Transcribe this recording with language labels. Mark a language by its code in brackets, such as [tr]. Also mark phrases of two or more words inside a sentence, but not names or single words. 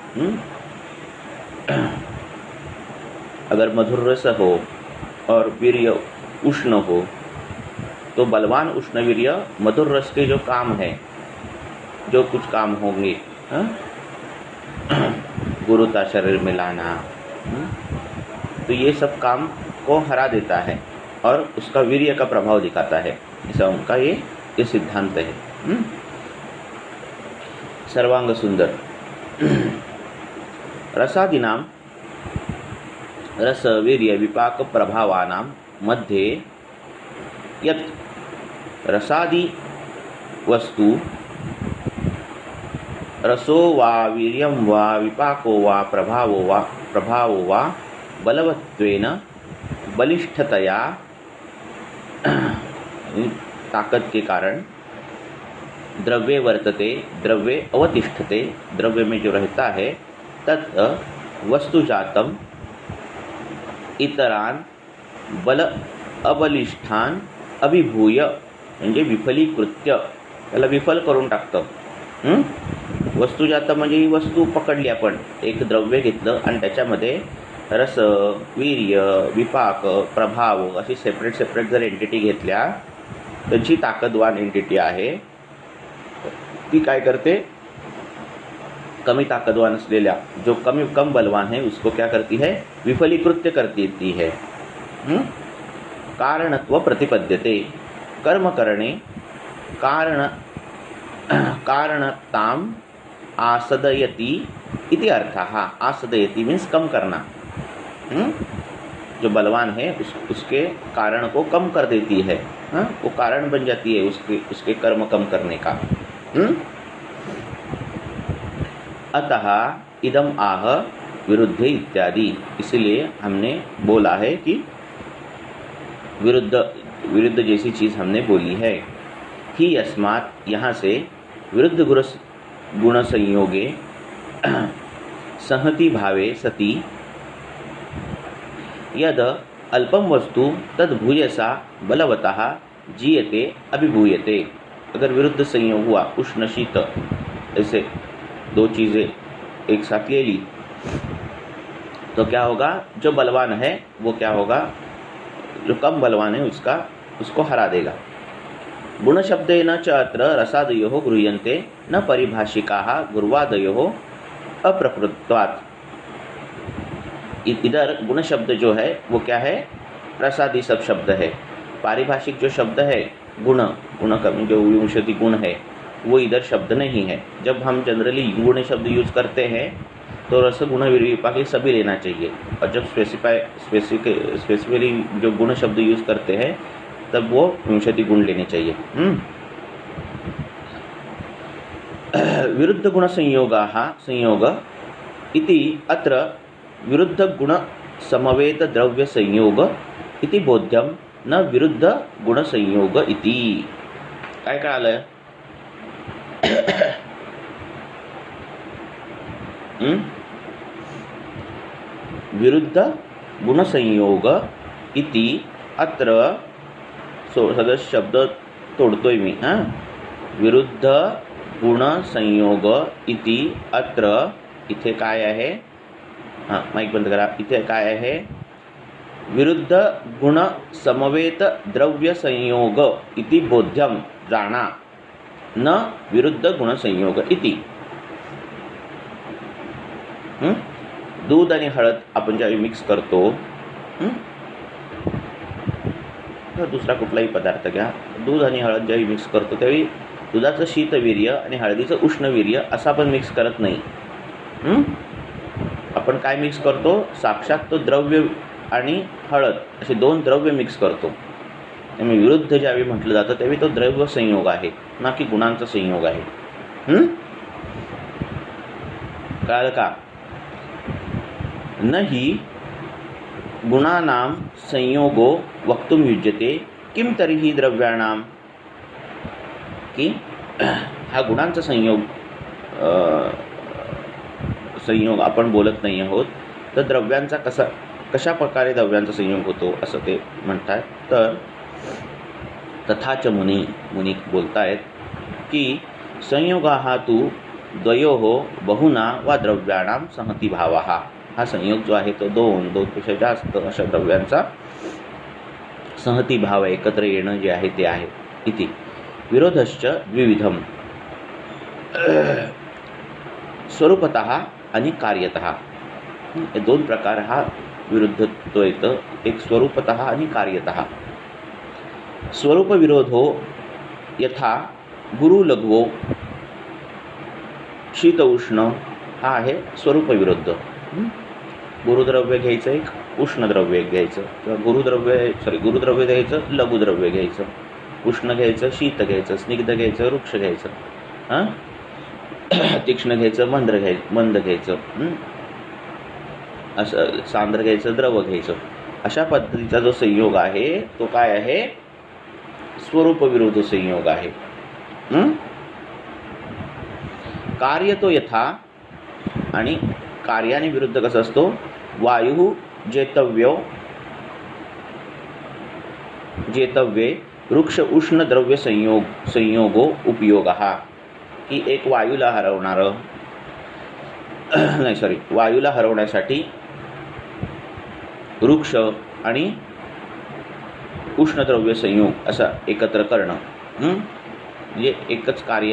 [hi] अगर मधुर रस हो और वीर्य उष्ण हो, तो बलवान उष्ण वीर्य मधुर रस के जो काम है, जो कुछ काम होंगे, गुरुता शरीर में लाना, तो ये सब काम को हरा देता है और उसका वीर्य का प्रभाव दिखाता है। ऐसा उनका ये सिद्धांत है। सर्वांग सुंदर। [sa] रसादिनाम रस वीर्य विपाक प्रभावानां मध्ये यत् रसादि वस्तु रसो वा वीर्यं वा विपाको वा प्रभावो वा बलवत्वेन बलिष्ठतया, [hi] ताकत के कारण, [sa] द्रव्ये वर्तते, द्रव्ये अवतिष्ठते, [hi] द्रव्य में जो रहता है, [sa] तत् वस्तुजातम इतरान बल अबलिष्ठान अभिभूय, [mr] म्हणजे विफलीकृत्य त्याला विफल करून टाकतं. वस्तुजात म्हणजे ही वस्तू पकडली, आपण एक द्रव्य घेतलं आणि त्याच्यामध्ये रस, वीर्य, विपाक, प्रभाव अशी सेपरेट जर एंटिटी घेतल्या, त्यांची ताकदवान एंटिटी आहे, ती काय करते, कमी ताकदवान असलेल्या, [hi] जो कम बलवान है उसको क्या करती है, विफलीकृत्य करती है. [sa] कारणत्व प्रतिपद्यते, कर्म करणे कारणताम आसदयती इति अर्थः. [hi] आसदयती मीन्स कम करना. जो बलवान है उसके कारण को कम कर देती है. वो कारण बन जाती है उसके कर्म कम करने का. [sa] अतः इदम आह विरुद्धे इत्यादि. [hi] इसलिए हमने बोला है कि विरुद्ध जैसी चीज़ हमने बोली है. [sa] ही अस्मात्, [hi] यहाँ से [sa] विरुद्ध गुण संयोगे संहति भावे सति यद अल्पम वस्तु तद भूयसा बलवतः जीयते अभिभूयते. [hi] अगर विरुद्ध संयोग हुआ, उष्ण शीत ऐसे दो चीज़ें एक साथ ले ली, तो क्या होगा, जो बलवान है वो क्या होगा, जो कम बलवान है उसको हरा देगा. [sa] गुणशब्देन च अत्र रसादयोः गृह्यन्ते न परिभाषिकाः गुर्वादयोः अप्रकृत्वात्. [hi] इधर गुण शब्द जो है वो क्या है, रसादी सब शब्द है. पारिभाषिक जो शब्द है गुण का जो विंशति गुण है वो इधर शब्द नहीं है. जब हम जनरली गुण शब्द यूज करते हैं तो रस गुण विपाक सभी लेना चाहिए, और जब स्पेसिफिकली जो गुण शब्द यूज करते हैं तब वो विंशति गुण लेने चाहिए. [sa] विरुद्ध गुण संयोग इति अत्र विरुद्ध गुण समवेत द्रव्य संयोग इति बोध्यम न विरुद्ध गुण संयोग इति. [mr] काय कळालं? [sa] विरुद्ध गुण संयोग इति अत्र, [mr] सगळं शब्द तोडतोय मी. [sa] विरुद्ध गुण संयोग इति अत्र, [mr] इथे काय आहे, माईक बंद करा. इथे काय आहे, [sa] विरुद्ध गुण समवेत द्रव्य संयोग इति बोध्यम, जाणा, न विरुद्ध गुण संयोग इति. [mr] दूध आणि हळद आपण ज्यावेळी मिक्स करतो, तर दुसरा कुठलाही पदार्थ घ्या, दूध आणि हळद ज्यावेळी मिक्स करतो त्यावेळी दुधाचं शीतवीर्य आणि हळदीचं उष्णवीर्य असं आपण मिक्स करत नाही. आपण काय मिक्स करतो, साक्षात तो द्रव्य आणि हळद असे दोन द्रव्य मिक्स करतो. त्यामुळे विरुद्ध ज्यावेळी म्हटलं जातं त्यावेळी तो द्रव्य संयोग आहे, ना की गुणांचा संयोग आहे. कळलं का? [sa] न हि गुणानां संयोगो वक्तुम युज्यते किम तरीही द्रव्याणां. [mr] की हा गुणांचा संयोग आपण बोलत नाही आहोत, तर द्रव्यांचा कशा प्रकारे द्रव्यांचा संयोग होतो असं ते म्हणतात. तर तथाच मुनी बोलतायत की [sa] संयोगाः तु द्वयोः बहुना वा द्रव्याणां संहति भावः. [mr] हा संयोग जो आहे तो दोनपेक्षा जास्त अशा द्रव्यांचा संहति भाव, एकत्र येणं जे आहे ते आहे. [sa] इति विरोधश्च द्विविधम, स्वरूपतः आणि कार्यतः. [mr] हे दोन प्रकार हा विरुद्धत्व येतं, एक स्वरूपतः आणि कार्यतः. [sa] स्वरूप विरोधो यथा गुरु लघवो शीत उष्ण, [mr] हा आहे स्वरूप विरुद्ध. गुरुद्रव्य घ्यायचं, एक उष्णद्रव्य घ्यायचं, किंवा गुरुद्रव्य घ्यायचं, लघुद्रव्य घ्यायचं, उष्ण घ्यायचं, शीत घ्यायचं, स्निग्ध घ्यायचं, वृक्ष घ्यायचं, तीक्ष्ण घ्यायचं, मंद घ्यायचं, असं सांद्र घ्यायचं, द्रव घ्यायचं. अशा पद्धतीचा जो संयोग आहे तो काय आहे, स्वरूप विरोध संयोग आहे. [sa] कार्य तो यथा, [mr] आणि कार्याने विरुद्ध कसं असतो, [sa] जेतव्ये वृक्ष उष्ण द्रव्य संयोगो उपयोगः, [mr] की एक वायूला हरवणारं नाही सॉरी वायूला हरवण्यासाठी वृक्ष आणि उष्णद्रव्य संयोग असं एकत्र करणं, म्हणजे एकच कार्य.